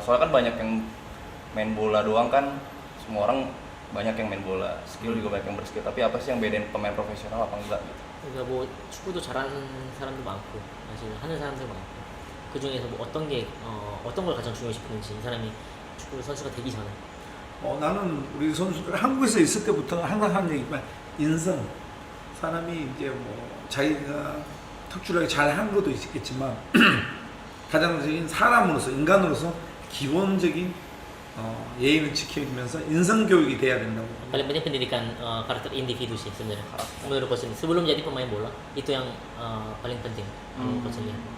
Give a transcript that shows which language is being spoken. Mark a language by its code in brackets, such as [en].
[id] Soalnya kan banyak yang main bola doang kan, semua orang banyak yang main bola, skill juga banyak yang berskill. Tapi apa sih yang bedain pemain profesional apa enggak gitu? [ko] 그러니까 뭐 축구도 잘하는 사람도 많고 사실 하는 사람도 많고 그 중에서 뭐 어떤 걸 가장 중요시 보는지, 이 사람이 축구 선수가 되기 전에. 나는 우리 선수들 한국에서 있을 때부터 항상 하는 얘기지만 인성, 사람이 이제 뭐 자기가 특출나게 잘한 것도 있겠지만 가장적인 사람으로서, 인간으로서 기본적인 예의를 지키면서 인성 교육이 돼야 된다고. [id] Paling penting pendidikan karakter individu sih sebenarnya menurut coach ini. Sebelum jadi pemain bola itu yang paling penting menurut coach ini.